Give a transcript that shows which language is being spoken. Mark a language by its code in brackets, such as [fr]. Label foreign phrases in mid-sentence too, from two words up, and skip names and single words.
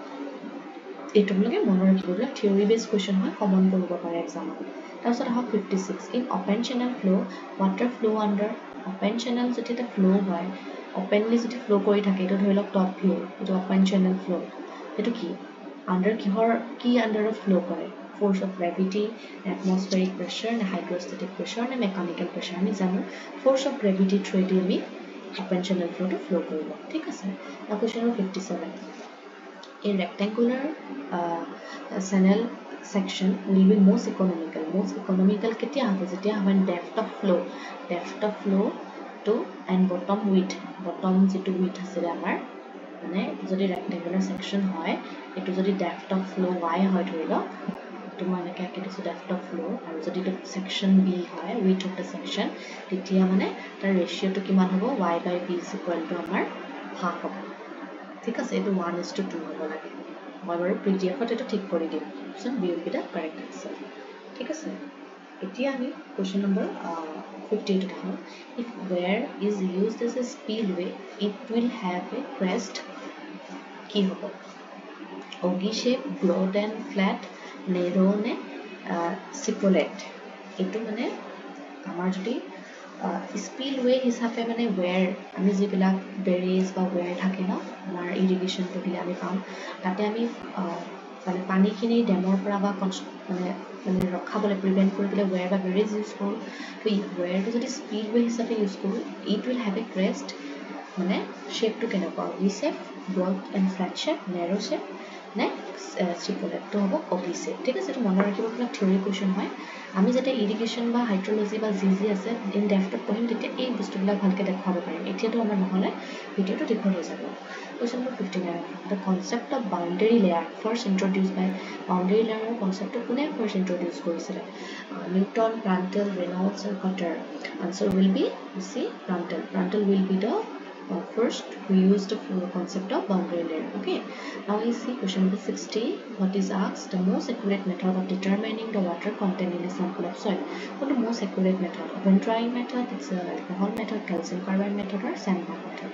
[as] এটো লগে মনৰ ৰাখিবলে [en] theory base question [as] হয় কমন কৰিব পাৰে এক্সামত তাৰপিছত আহক 56 [en] in open channel flow water flow under open channel [as] যেতিয়া ফ্লো হয় openly যদি ফ্লো কৰি থাকে এটো ধৰি লওক [en] top flow [as] এটো [en] open channel flow [as] এটো কি under কি under ফ্লো কৰে [en] force of gravity atmospheric pressure and hydrostatic pressure and mechanical pressure [as] আমি জানো [en] force of gravity through [as] দি আমি [en] open channel flow to flow [as] কৰিব ঠিক আছে [en] now question number 57 a rectangular channel section will be most economical [as] কেতিয়া হ'ব যেতিয়া আমাৰ [en] depth of flow to and bottom [as] যেটো width আছে আমাৰ মানে যদি [en] rectangular section [as] হয় এটো যদি [en] depth of flow y [as] হয় ধৰি লওক তো মানে কি দিছো [en] depth of flow [as] আৰু যদি তো section b হয় [en] width of the section [as] তেতিয়া মানে তাৰ ৰেশিও তো কিমান হ'ব y/b = আমাৰ half হ'ব ঠিক আছে এটো 1:2 হ'ব লাগে মই বাৰু pdf-ত এটো ঠিক কৰি দিম সো [en] b will be the correct answer [as] ঠিক আছে এতিয়া আমি [en] question number 58 [as] দেখো [en] if where is used as a spillway it will have a crest [as] কি হ'ব [en] ogee shape broad and flat narrow [as] নে সিপলেট এটো মানে আমাৰ যদি স্পিলওয়ে হিচাপে মানে ওয়্যাৰ আমি যিবিলাক বেৰিজ বা ওয়্যাৰ থাকে ন আমাৰ ইৰিগেশ্যন পঢ়িলে আমি পাম তাতে আমি মানে পানীখিনি ডেমৰ পৰা বা মানে ৰখাবলৈ প্ৰিভেন্ট কৰিবলৈ ওয়্যাৰ বা বেৰিজ ইউজ কৰোঁ তো এই ওয়্যাৰটো যদি স্পিলওয়ে হিচাপে ইউজ কৰোঁ [en] it will have a crest [as] মানে শেপটো কেনেকুৱা [en] V shape broad and flat shape narrow shape [as] নে চিপলেটটো হ'ব [en] ogee shape [as] ঠিক আছে এটো মনত ৰাখিব পৰা [en] theory question [as] হয় আমি যেতে ইৰিগেশ্যন বা হাইড্ৰলজি বা জি আছে [en] in depth [as] পঢ়িম তেতিয়া এই বস্তুবিলাক ভালকে দেখাব পাৰিম এতিয়াতো আমাৰ নহলে ভিডিওটো দীঘল হৈ যাব [en] question number 59 the concept of boundary layer first introduced by boundary layer concept [as] কোনে [en] first introduce [as] কৰিছিল নিউটন প্ৰান্টল ৰেনল্ডছ [en] and Cotter answer will be C Prandtl will be the First, we use the concept of boundary layer. Okay. Now we see question number 60. What is asked? The most accurate method of determining the water content in a sample of soil. What the most accurate method? Open drying method, it's a alcohol method, calcium carbide method, or sandbag method.